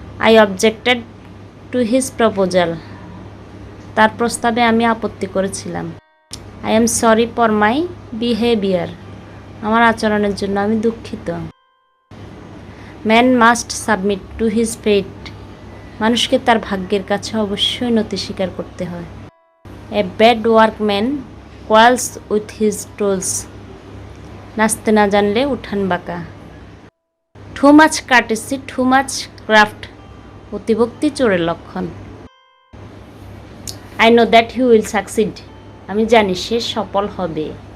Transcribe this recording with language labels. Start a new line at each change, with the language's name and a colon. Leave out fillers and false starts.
English: I objected to his proposal.
Bangla: তার প্রস্তাবে আমি আপত্তি করেছিলাম।
English: I am sorry for my behavior.
Bangla: আমার আচরণের জন্য আমি দুঃখিত।
English: Man must submit to his fate.
Bangla: মানুষকে তার ভাগ্যের কাছে অবশ্যই নতি স্বীকার করতে হয়।
English: A bad workman quarrels with his tools.
Bangla: নাচতে না জানলে উঠান বাঁকা।
English: Too much courtesy, too much craft.
Bangla: অতিভক্তি চোরের লক্ষণ।
English: I know that he will succeed.
Bangla: আমি জানি সে সফল হবে।